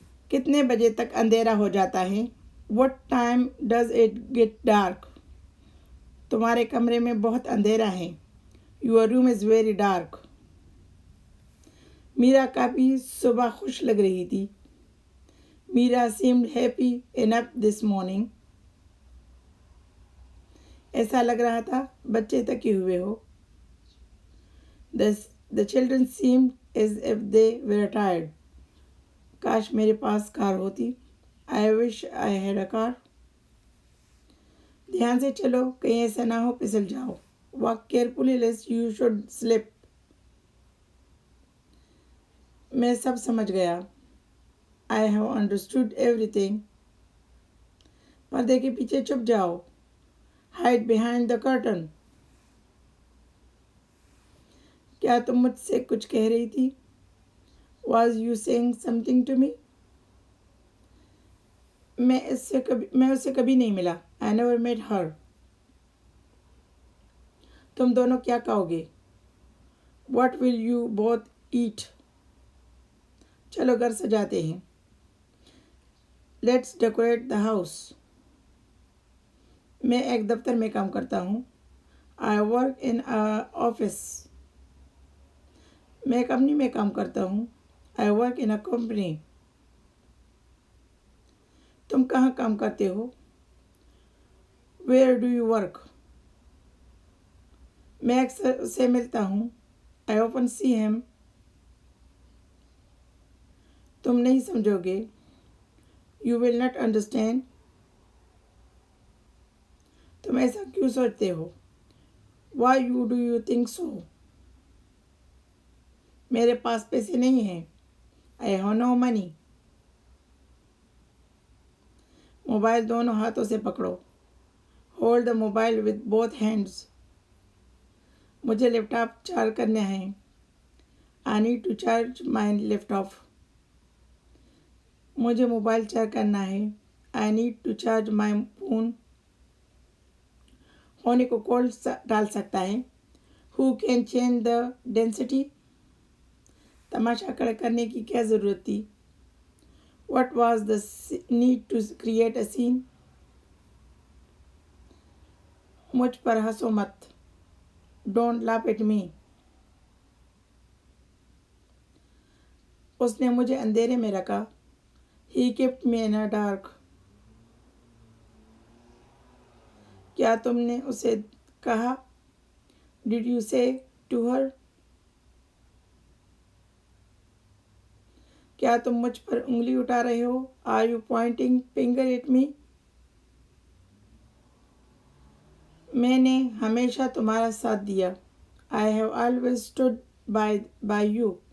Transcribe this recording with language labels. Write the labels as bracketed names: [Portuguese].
[Hindi] कितने बजे तक अंधेरा हो जाता है? [English] What time does it get dark? [Hindi] तुम्हारे कमरे में बहुत अंधेरा है। [English] Your room is very dark. [Hindi] Meera काफ़ी सुबह खुश लग रही थी। [English] Meera seemed happy enough this morning. [Hindi] ऐसा लग रहा था बच्चे थके हुए हो। [English] The children seemed as if they were tired. [Hindi] काश मेरे पास कार होती। [English] I wish I had a car. [Hindi] ध्यान से चलो, कहीं ऐसा ना हो फिसल जाओ। [English] Walk carefully lest you should slip. [Hindi] मैं सब समझ गया। [English] I have understood everything. [Hindi] पर्दे के पीछे छुप जाओ। [English] Hide behind the curtain. [Hindi] क्या तुम मुझसे कुछ कह रही थी? [English] Was you saying something to me? [Hindi] मैं उससे कभी नहीं मिला। [English] I never met her. [Hindi] तुम दोनों क्या खाओगे? [English] What will you both eat? [Hindi] चलो घर सजाते हैं। [English] Let's decorate the house. [Hindi] मैं एक दफ्तर में काम करता हूँ। [English] I work in a office. [Hindi] मैं कंपनी में काम करता हूँ। [English] I work in a company. [Hindi] तुम कहाँ काम करते हो? [English] Where do you work? [Hindi] मैं अक्सर उससे मिलता हूँ। [English] I often see him. [Hindi] तुम नहीं समझोगे। [English] You will not understand. [Hindi] तुम ऐसा क्यों सोचते हो? [English] Why do you think so? [Hindi] मेरे पास पैसे नहीं हैं। [English] I have no money. [Hindi] Mobile दोनों हाथों से पकड़ो। [English] Hold the mobile with both hands. [Hindi] मुझे लैपटॉप चार्ज करना है। [English] I need to charge my laptop. [Hindi] मुझे मोबाइल चार्ज करना है। [English] I need to charge my phone. [Hindi] होने को कौन डाल सकता है? [English] Who can change the density? [Hindi] तमाशा खड़ा करने की क्या ज़रूरत थी? [English] What was the need to create a scene? [Hindi] मुझ पर हंसो मत। [English] Don't laugh at me. [Hindi] उसने मुझे अंधेरे में रखा। [English] He kept me in a dark. [Hindi] क्या तुमने उसे कहा? [English] Did you say to her? [Hindi] क्या तुम मुझ पर उंगली उठा रहे हो? [English] Are you pointing finger at me? [Hindi] मैंने हमेशा तुम्हारा साथ दिया। [English] I have always stood by you.